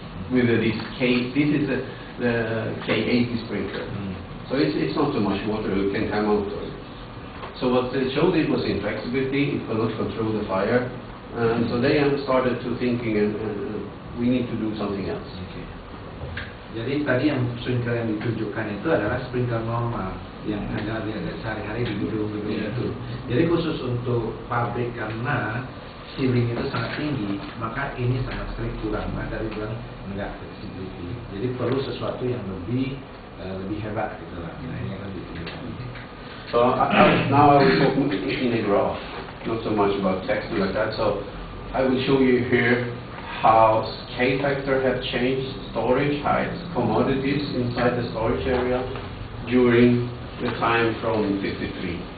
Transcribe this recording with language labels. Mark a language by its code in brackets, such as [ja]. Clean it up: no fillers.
[en] With this is the K80 sprinkler. So it's not so much water that can come out of it. So what they showed it was inflexibility, it could not control the fire. So they started to thinking we need to do something else. Okay. [id] Jadi tadi yang sprinkler yang ditunjukkan itu adalah sprinkler normal yang ada sehari-hari di gedung-gedung itu. Jadi khusus untuk pabrik karena ceiling itu sangat tinggi, maka ini sangat sekali kurang. Maka dari bilang enggak flexibility. Jadi perlu sesuatu yang lebih hebat gitu lah. Nah ini akan ditunjukkan. [en] So now I will talk in a graph, not so much about text like that. So I will show you here how K-factor have changed storage heights, commodities inside the storage area during the time from 53.